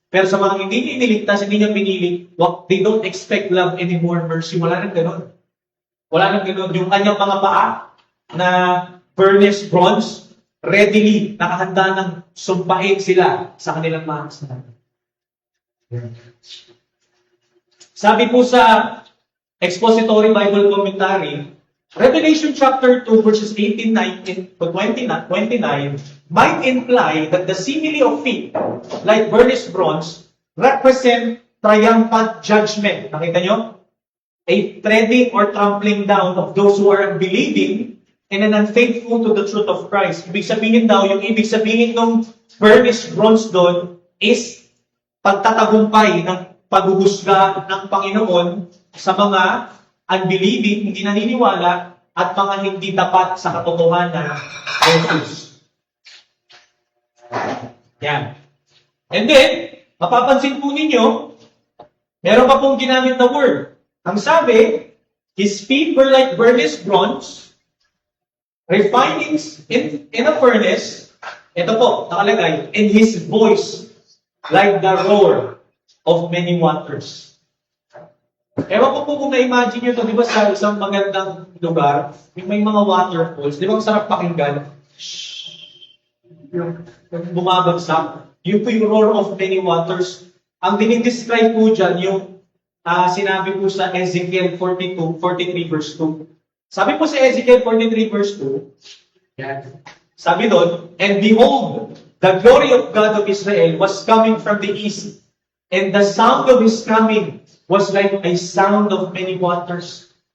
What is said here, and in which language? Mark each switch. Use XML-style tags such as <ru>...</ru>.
<tl>Pero sa mga hindi niya iniligtas, hindi niya pinili,</tl> <en>they don't expect love anymore, mercy.</en> <tl>Wala nang ganun. Wala nang ganun. Yung kanyang mga paa na burnished bronze, readily nakahanda ng sumpahin sila sa kanilang mga kasalanan. Sabi po sa</tl> <en>Expository Bible Commentary, Revelation chapter 2 verses 18, 19 to 29 might imply that the simile of feet, like burnished bronze, represent triumphant judgment.</en> <tl>Nakita nyo?</tl> <en>A treading or trampling down of those who are unbelieving and unfaithful to the truth of Christ.</en> <tl>Ibig sabihin daw, yung ibig sabihin ng burnished bronze doon is pagtatagumpay ng paghuhusga ng Panginoon sa mga unbelieving, hindi naniniwala, at mga hindi tapat sa katotohanan ng Jesus. Yan. And then, mapapansin po ninyo, meron pa pong ginamit na word. Ang sabi,</tl> <en>His feet were like burnished bronze, refined in a furnace.</en> <tl>Ito po, nakalagay,</tl> <en>and His voice like the roar of many waters.</en> <tl>Ewan ko po kung na-imagine nyo ito, di ba sa isang magandang lugar, may mga waterfalls, di ba ang sarap pakinggan? Yung bumabagsak. Yun po yung</tl> <en>roar of many waters.</en> <tl>Ang dinidescribe po dyan, yung sinabi po sa Ezekiel 43 verse 2. Sabi po sa Ezekiel 43 verse 2, yan. Sabi doon,</tl> <en>and behold, the glory of God of Israel was coming from the east, and the sound of His coming was like a sound of many waters.</en>